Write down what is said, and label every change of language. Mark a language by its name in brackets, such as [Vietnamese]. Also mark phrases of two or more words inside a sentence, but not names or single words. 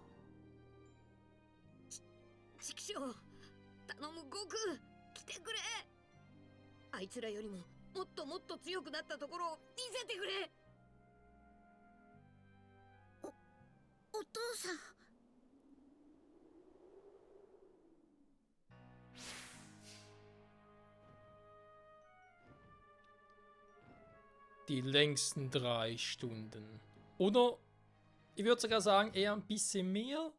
[Japanese] チキショウ、頼む悟空、来てくれ。あいつらよりももっともっと強くなったところを見せてくれ。お父さん。 [German] Die längsten 3 Stunden. Oder, ich würde sogar sagen, eher ein bisschen mehr.